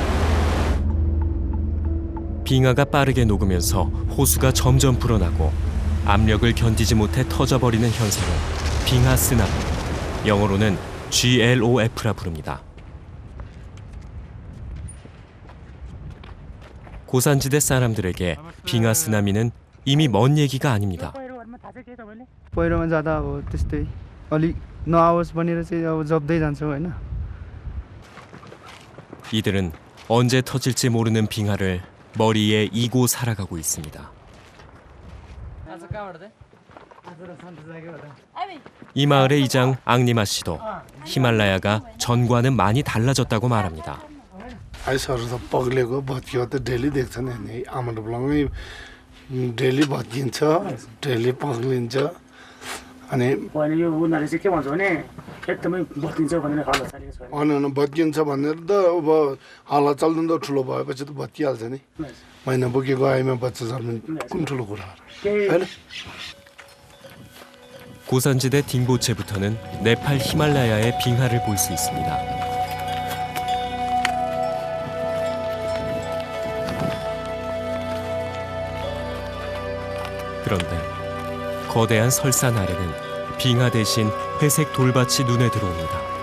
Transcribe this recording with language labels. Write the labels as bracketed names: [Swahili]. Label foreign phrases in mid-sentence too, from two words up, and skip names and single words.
[Korean] 빙하가 빠르게 녹으면서 호수가 점점 불어나고 압력을 견디지 못해 터져버리는 현상을 빙하 쓰나미, 영어로는 GLOF라 부릅니다. 고산지대 사람들에게 빙하 쓰나미는 이미 먼 얘기가 아닙니다. [Nepali] पहिरोमा जाँदा अब त्यस्तै अलिक नआओस् भनेर चाहिँ अब जप्दै जान्छौँ होइन. [Korean] 이들은 언제 터질지 모르는 빙하를 머리에 이고 살아가고 있습니다. 이 마을의 이장 앙니마 씨도 히말라야가 전과는 많이 달라졌다고 말합니다. [Nepali] आइसहरू त पग्लेको भत्कियो त डेली देख्छ नि आमाले बुलाउने डेली भत्किन्छ डेली पग्लिन्छ अनि भने यो उनीहरूले चाहिँ के भन्छ भने एकदमै बत्तिन्छ भनेर हल्ला चलेको छ अनि भत्किन्छ भनेर त अब हल्ला चल्नु त ठुलो भएपछि त भत्किहाल्छ नि महिना बोकेको आइमा बच्चा जन्मिनु कुन ठुलो कुरा होइन. [Korean] 고산지대 딩보체부터는 네팔 히말라야의 빙하를 볼 수 있습니다. 그런데 거대한 설산 아래는 빙하 대신 회색 돌밭이 눈에 들어옵니다.